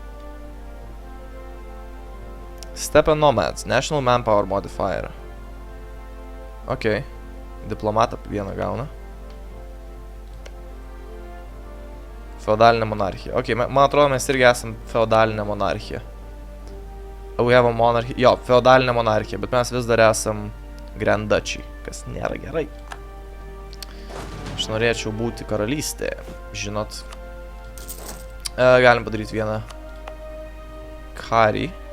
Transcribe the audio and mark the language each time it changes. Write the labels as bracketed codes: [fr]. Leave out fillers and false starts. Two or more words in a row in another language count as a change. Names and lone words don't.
[en] Steppe Nomads, National Manpower Modifier. [lt] Ok, diplomatą vieną gauna. Feodalinė monarchija. Ok, man atrodo, mes irgi esam feodalinė monarchija. [en] We have a monarchy. [lt] Jo, feodalinė monarchija, bet mes vis dar esam [en] Grand Duchy, [lt] kas nėra gerai. Aš norėčiau būti karalystėje, žinot. Galim padaryti vieną karį.